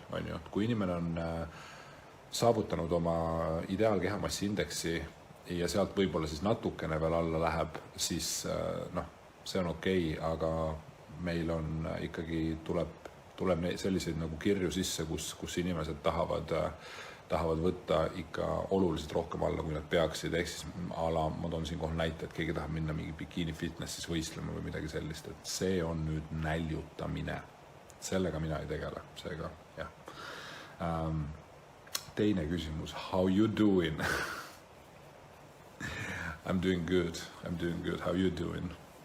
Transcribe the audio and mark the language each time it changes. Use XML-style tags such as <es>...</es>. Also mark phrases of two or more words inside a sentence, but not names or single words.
<et>Kui inimene on saavutanud oma ideaalkehamassi indeksi ja sealt võib-olla siis natukene veel alla läheb, siis see on okei, aga meil on ikkagi tuleb selliseid nagu kirju sisse, kus inimesed tahavad võtta ikka oluliselt rohkem alla, kui nad peaksid. Ehk siis ma toon siin kohe näite, et keegi tahab minna mingi bikini fitnessis võistlema või midagi sellist. Et see on nüüd näljutamine. Sellega mina ei tegele. Seega, jah. Teine küsimus.</et> <en>How you doing? I'm doing good. How you doing?</en>